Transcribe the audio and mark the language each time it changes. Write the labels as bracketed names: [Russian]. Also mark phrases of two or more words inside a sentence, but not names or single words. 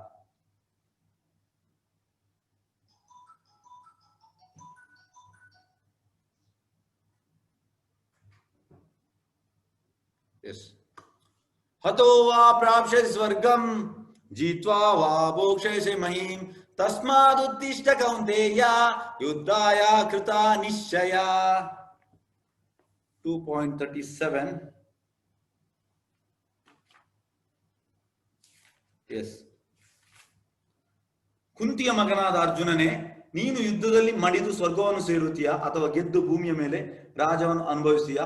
[Sanskrit] ಹತೋ ವಾ ಪ್ರಾಪ್ಸ್ಯಸಿ ಸ್ವರ್ಗಂ ಜಿತ್ವಾ ವಾ ಭೋಕ್ಷ್ಯಸಿ ಮಹೀಂ ತಸ್ಮಾದುತ್ತಿಷ್ಠ ಕೌಂತೇಯ ಯುದ್ಧಾಯ ಕೃತ ನಿಶ್ಚಯ. [Kannada] 2.37. ಎಸ್. ಕುಂತಿಯ ಮಗನಾದ ಅರ್ಜುನನೇ, ನೀನು ಯುದ್ಧದಲ್ಲಿ ಮಡಿದು ಸ್ವರ್ಗವನ್ನು ಸೇರುತ್ತೀಯಾ ಅಥವಾ ಗೆದ್ದು ಭೂಮಿಯ ಮೇಲೆ ರಾಜವನ್ನು ಅನುಭವಿಸ್ತೀಯಾ?